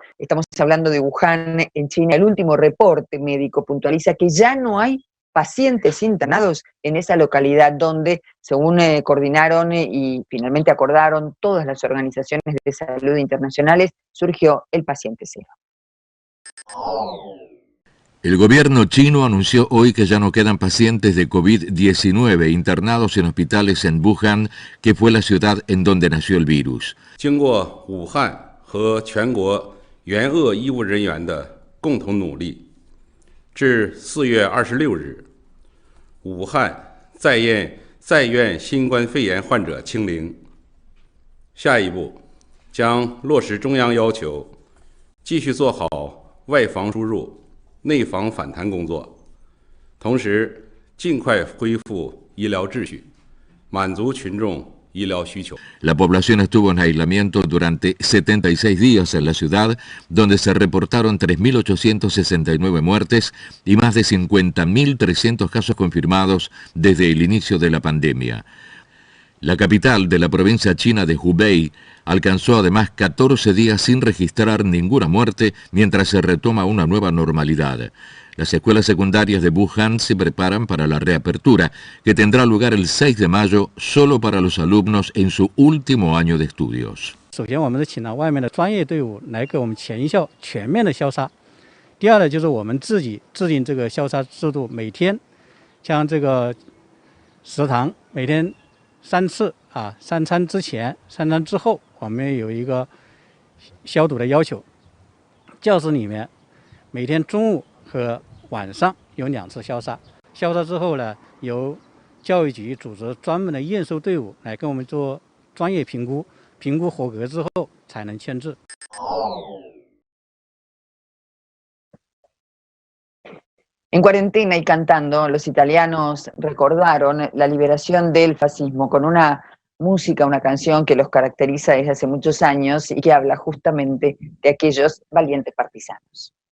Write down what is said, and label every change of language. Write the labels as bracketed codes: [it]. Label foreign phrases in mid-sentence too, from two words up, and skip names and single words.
[es] Estamos hablando de Wuhan, en China. El último reporte médico puntualiza que ya no hay pacientes internados en esa localidad donde, según coordinaron y finalmente acordaron todas las organizaciones de salud internacionales, surgió el paciente cero. El gobierno chino anunció hoy que ya no quedan pacientes de COVID-19 internados en hospitales en Wuhan, que fue la ciudad en donde nació el virus. [zh] 经过武汉和全国援鄂医务人员的共同努力，至4月26日，武汉在院新冠肺炎患者清零。下一步将落实中央要求，继续做好外防输入、内防反弹工作，同时尽快恢复医疗秩序，满足群众医疗需求。 [es] La población estuvo en aislamiento durante 76 días en la ciudad, donde se reportaron 3.869 muertes y más de 50.300 casos confirmados desde el inicio de la pandemia. La capital de la provincia china de Hubei alcanzó además 14 días sin registrar ninguna muerte mientras se retoma una nueva normalidad. Las escuelas secundarias de Wuhan se preparan para la reapertura, que tendrá lugar el 6 de mayo solo para los alumnos en su último año de estudios. [zh] 首先，我们是请了外面的专业队伍来给我们全校全面的消杀。第二呢，就是我们自己制定这个消杀制度，每天将这个食堂每天3次啊，3餐之前、3餐之后，我们有一个消毒的要求。教室里面每天中午和晚上有2次消杀。消杀之后呢，由教育局组织专门的验收队伍来跟我们做专业评估，评估合格之后才能签字。 [es] En cuarentena y cantando, los italianos recordaron la liberación del fascismo con una música, una canción que los caracteriza desde hace muchos años y que habla justamente de aquellos valientes partisanos.